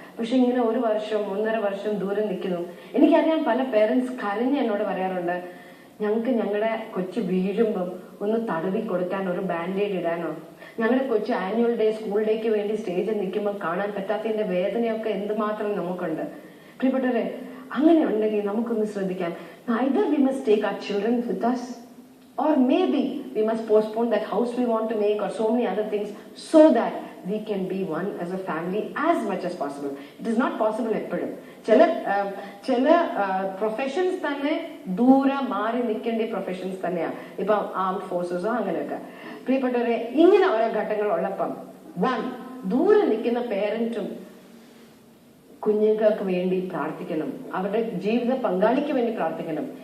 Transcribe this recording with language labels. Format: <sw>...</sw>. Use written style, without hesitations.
<ml>പക്ഷെ ഇങ്ങനെ 1 വർഷം 1.5 വർഷം ദൂരം നിൽക്കുന്നു. എനിക്കറിയാം പല പേരൻസ് കരഞ്ഞ് എന്നോട് പറയാറുണ്ട്, ഞങ്ങൾക്ക് ഞങ്ങളുടെ കൊച്ചു വീഴുമ്പം ഒന്ന് തടവി കൊടുക്കാൻ ഒരു ബാൻഡേഡ് ഇടാനോ, ഞങ്ങളുടെ കൊച്ചു ആനുവൽ ഡേ സ്കൂൾ ഡേക്ക് വേണ്ടി സ്റ്റേജിൽ നിൽക്കുമ്പോൾ കാണാൻ പറ്റാത്തതിന്റെ വേദനയൊക്കെ എന്തുമാത്രം നമുക്കുണ്ട്. പ്രിയപ്പെട്ടവരെ, അങ്ങനെ ഉണ്ടെങ്കിൽ നമുക്കൊന്ന് ശ്രദ്ധിക്കാം.</ml> <en>Either we must take our children with us, or maybe we must postpone that house we want to make or so many other things so that we can be one as a family as much as possible. It is not possible എപ്പോഴും.</en> <ml>ചില professions തന്നെ ദൂരം മാറി നിൽക്കേണ്ട professions തന്നെയാണ്. ഇപ്പൊ armed ഫോഴ്സസോ അങ്ങനെയൊക്കെ. പ്രിയപ്പെട്ടവരെ, ഇങ്ങനെ ഓരോ ഘട്ടങ്ങൾ ഉള്ളപ്പം ദൂരെ നിൽക്കുന്ന പേരന്റും കുഞ്ഞുങ്ങൾക്ക് വേണ്ടി പ്രാർത്ഥിക്കണം, അവരുടെ ജീവിത പങ്കാളിക്ക് വേണ്ടി പ്രാർത്ഥിക്കണം.</ml>